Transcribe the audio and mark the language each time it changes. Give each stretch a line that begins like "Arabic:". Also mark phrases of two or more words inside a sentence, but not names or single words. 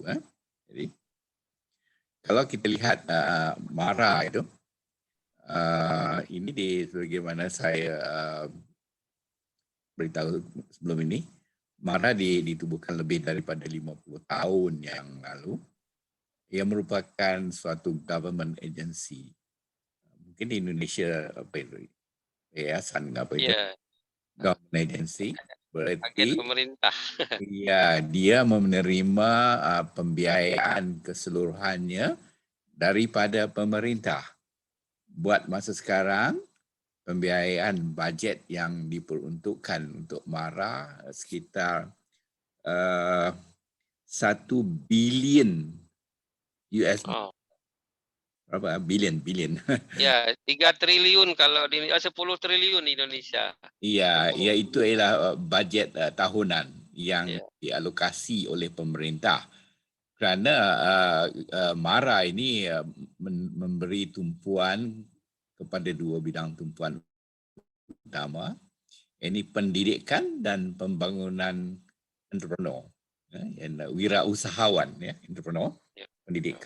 Malay: Jadi kalau kita lihat MARA itu, ini sebagaimana saya beritahu sebelum ini, MARA ditubuhkan lebih daripada 50 tahun yang lalu. Ia merupakan suatu
English: government agency.
Malay: Mungkin di Indonesia apa itu? Yayasan apa itu? Ya,
English: Government agency.
Indonesian: agen Berarti pemerintah. ya,
Malay: dia menerima pembiayaan keseluruhannya daripada pemerintah. Buat masa sekarang, pembiayaan bajet yang diperuntukkan untuk MARA sekitar 1 bilion US. Oh. Berapa? Bilion.
Indonesian: Ya, 3 triliun kalau di 10 triliun di Indonesia. Iya,
Malay: itu ialah bajet tahunan yang Ya. dialokasi oleh pemerintah. Kerana MARA ini memberi tumpuan kepada 2 bidang tumpuan utama, ini pendidikan dan pembangunan entrepreneur, wirausahawan, entrepreneur, pendidikan.